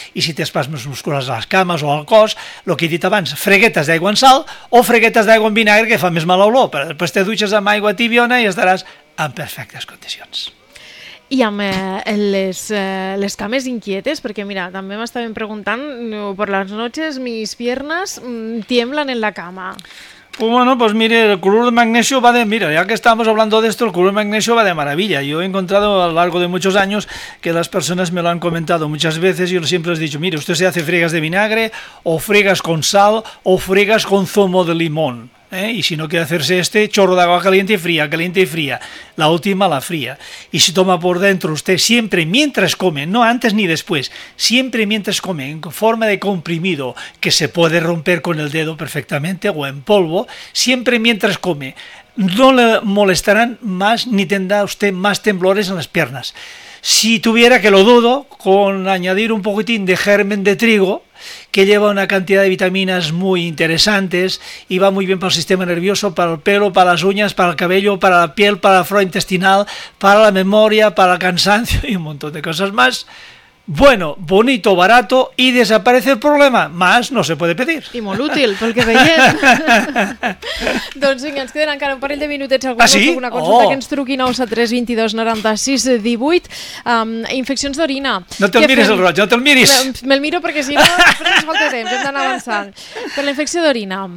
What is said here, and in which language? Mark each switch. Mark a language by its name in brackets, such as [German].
[Catalan] I si té espasmes musculars a les cames o al cos, el que he dit abans, freguetes d'aigua en sal o freguetes d'aigua en vinagre, que fa més mal olor, però després te dutxes amb aigua tibiona i estaràs en perfectes condicions. I amb les cames inquietes, perquè mira, també m'estaven preguntant, per les [Spanish] noches mis piernas tiemblan en la cama. Bueno, pues mire, el color de magnesio va de... Mira, ya que estamos hablando de esto, el color de magnesio va de maravilla. Yo he encontrado a lo largo de muchos años que las personas me lo han comentado muchas veces y yo siempre les he dicho, mire, usted se hace friegas de vinagre o friegas con sal o friegas con zumo de limón. Y si no quiere hacerse este, chorro de agua caliente y fría, caliente y fría. La última, la fría. Y si toma por dentro usted siempre mientras come, no antes ni después, siempre mientras come, en forma de comprimido, que se puede romper con el dedo perfectamente o en polvo, siempre mientras come, no le molestarán más ni tendrá usted más temblores en las piernas. Si tuviera, que lo dudo, con añadir un poquitín de germen de trigo, que lleva una cantidad de vitaminas muy interesantes y va muy bien para el sistema nervioso, para el pelo, para las uñas, para el cabello, para la piel, para la flora intestinal, para la memoria, para el cansancio y un montón de cosas más. Bueno, bonito, barato y desaparece el problema. Más no se puede pedir. [Catalan] I molt útil, pel que veiem. Doncs vinga, ens queden encara un parell de minutets. Algú vol fer una consulta, que ens truqui 93-22-96-18. Infeccions d'orina. No te'l mires, el roig, no te'l miris. Me'l miro perquè si no, ens falta temps, hem d'anar avançant. Per la infecció d'orina.